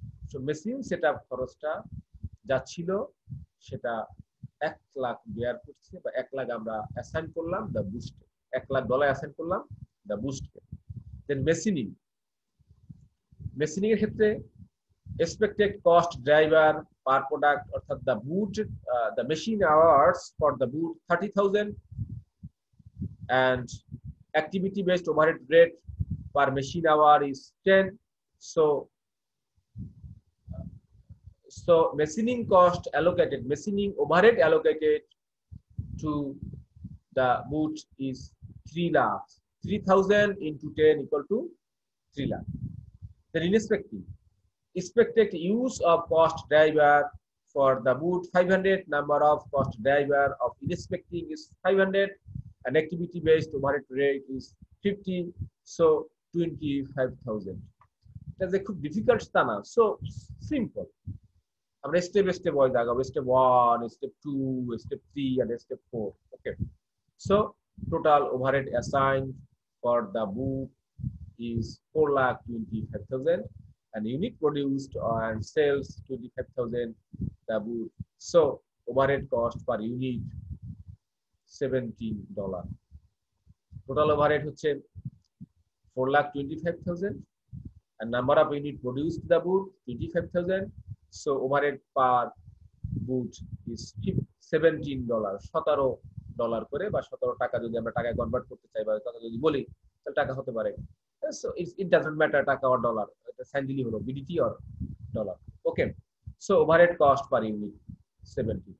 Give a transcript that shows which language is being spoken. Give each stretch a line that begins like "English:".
Bangla: so machine setup খরচটা যা ছিল সেটা 1 লাখ বেয়ার করছে, বা 1 লাখ আমরা অ্যাসাইন করলাম দা বুস্টে, $1,00,000 অ্যাসাইন করলাম দা বুস্টকে।
English: Then machining এর ক্ষেত্রে expected cost driver per product, অর্থাৎ the boot, the machine hours for the boot 30,000 and activity based overhead rate per machine hour is 10. So machining cost allocated, machining overhead allocated to the boot is 3 lakhs. 3,000 into 10 equal to 3 lakh. Then expected use of cost driver for the boot 500, number of cost driver of inspecting is 500 and activity based overhead rate is 50, so 25,000. That's a
Bangla: খুব
English: difficult
Bangla: তা না,
English: so simple.
Bangla: আমরা step step wise আগাবো, step 1, step 2, step 3 and step 4.
English: okay, so total overhead assigned for the boot is 4,25,000 and unit produced and sales 25,000 the boot. So overhead cost per unit $17. total overhead হচ্ছে 4,25,000 and number of unit produced the boot 25,000. so overhead per boot is
Bangla: $17, $17 করে, বা 17 টাকা যদি আমরা টাকায় convert করতে চাই বা কথা যদি বলি, তাহলে টাকা হতে পারে।
English: so it doesn't matter
Bangla: টাকা or ডলার, এটা সাইন দিলি হলো BDT or dollar.
English: Okay, so overhead cost per unit 17।